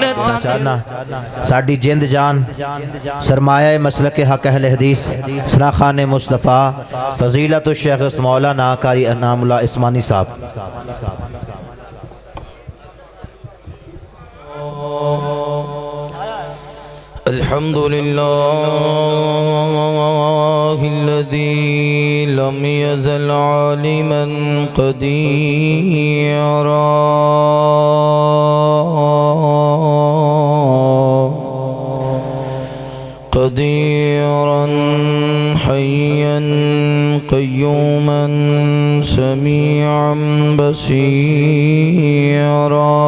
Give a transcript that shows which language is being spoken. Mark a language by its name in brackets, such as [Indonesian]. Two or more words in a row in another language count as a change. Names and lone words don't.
[Punjabi] ساڈی جند جان سرمایہ مسلک کے حق اہلِ حدیث ثنا خوان مصطفیٰ فضیلت شیخ مولانا قاری انعام اللہ اسمانی صاحب. [Arabic] الحمد لله الذي لم يزل عالما قديرا قديرا حيا قيوما سميعا بصيرا.